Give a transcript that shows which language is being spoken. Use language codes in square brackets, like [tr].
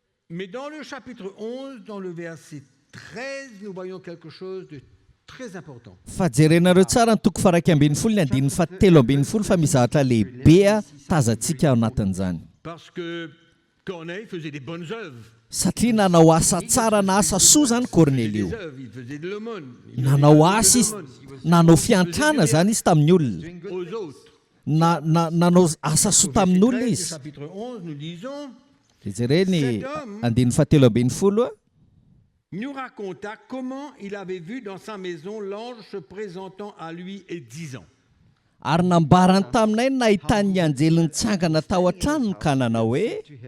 [fr] Mais dans le chapitre 11, dans le verset 13, nous voyons quelque chose de très important. [mg] Fa jerenareo tsara ny toko faraiky ambin'ny folo ny andininy fahatelo ambin'ny folo fa mizahatra lehibe tazantsika ao anatin'izany. [fr] Parce que Corneille faisait des bonnes œuvres. [mg] Satria nanao asa tsara na asa soa zany Cornelio. [fr] Il faisait de l'aumône. [mg] Nanao asa izy, nanao fiantrana zany izy tamin'ny olona. [fr] Aux autres. [mg] Nanao asa soa tamin'ny olona [fr] Au [mg] izy. [fr] chapitre 11, nous lisons, [mg] Jereny andininy fahatelo ambin'ny folo [fr] nous raconta comment il avait vu dans sa maison l'ange se présentant à lui et disant. [mg] ary nambarany taminay nahitany anjely nitsangana tao an-tranony ka nanao hoe